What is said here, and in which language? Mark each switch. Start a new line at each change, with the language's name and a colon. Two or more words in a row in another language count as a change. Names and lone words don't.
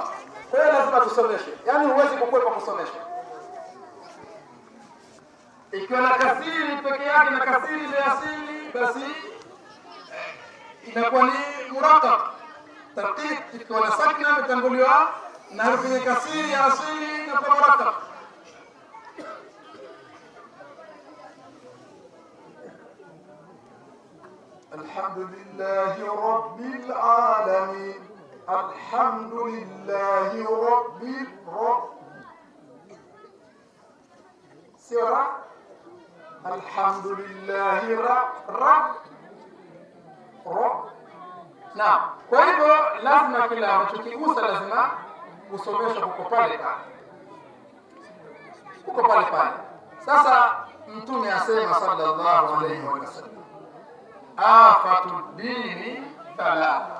Swahili: Kwa hiyo lazima tusomeshe. Yaani huwezi kukwepa kusomesha. Ikiwa na kasiri peke yake na kasiri ile asili, basi inakuwa ni murakab. Tartib ikiwa na sakina imetanguliwa na herufi ya kasiri ya asili na kwa murakab.
Arabic: الحمد لله رب العالمين. الحمد لله رب سورة الحمد لله رب نعم.
Swahili: Kwa hivyo lazima kila unachokigusa lazima usomeshe huko pale pale. Sasa Mtume asema
Arabic: صلى الله عليه وسلم آفة الدين ثلاثة.